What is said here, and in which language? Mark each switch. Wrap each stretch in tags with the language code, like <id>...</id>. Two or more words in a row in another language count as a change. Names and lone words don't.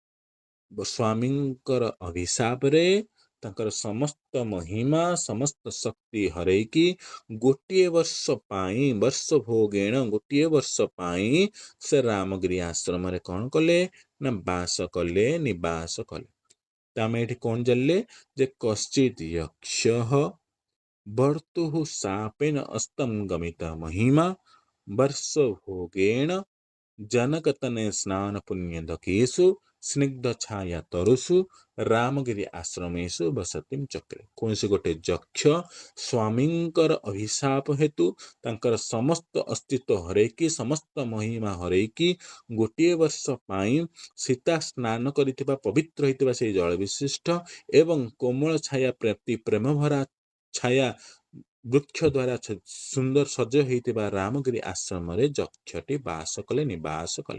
<or>ସ୍ୱାମୀଙ୍କର ଅଭିଶାପରେ ତାଙ୍କର ସମସ୍ତ ମହିମା ସମସ୍ତ ଶକ୍ତି ହରେଇକି ଗୋଟିଏ ବର୍ଷ ପାଇଁ, ବର୍ଷ ଭୋଗେଣ ଗୋଟିଏ ବର୍ଷ ପାଇଁ ସେ ରାମଗିରି ଆଶ୍ରମରେ କଣ କଲେ? ନା ବାସ କଲେ, ନିବାସ କଲେ। ତ ଆମେ ଏଠି କଣ ଜାଣିଲେ?</or> <sa>ଯେ କଶ୍ଚିତ୍ ଯକ୍ଷଃ ଭର୍ତ୍ତୁଃ ଶାପେନ ଅସ୍ତଙ୍ଗମିତ ମହିମା ବର୍ଷ ଭୋଗେଣ जनकतनय स्नान पुण्यदकेषु स्निग्ध छाया तरुषु रामगिरी आश्रमेषु बसतिम चक्रे।</sa> <or>କୌଣସି ଗୋଟେ ଯକ୍ଷ ସ୍ୱାମୀଙ୍କର ଅଭିଶାପ ହେତୁ ତାଙ୍କର ସମସ୍ତ ଅସ୍ତିତ୍ୱ ହରେଇକି ସମସ୍ତ ମହିମା ହରେଇକି ଗୋଟିଏ ବର୍ଷ ପାଇଁ ସୀତା ସ୍ନାନ କରିଥିବା ପବିତ୍ର ହେଇଥିବା ସେଇ ଜଳ ବିଶିଷ୍ଟ ଏବଂ କୋମଳ ଛାୟା ପ୍ରାପ୍ତି ପ୍ରେମଭରା ଛାୟା ବୃକ୍ଷ ଦ୍ୱାରା ସୁନ୍ଦର ସଜ ହେଇଥିବା ରାମଗିରି ଆଶ୍ରମରେ ଯକ୍ଷଟି ବାସ କଲେ, ନିବାସ କଲେ।</or>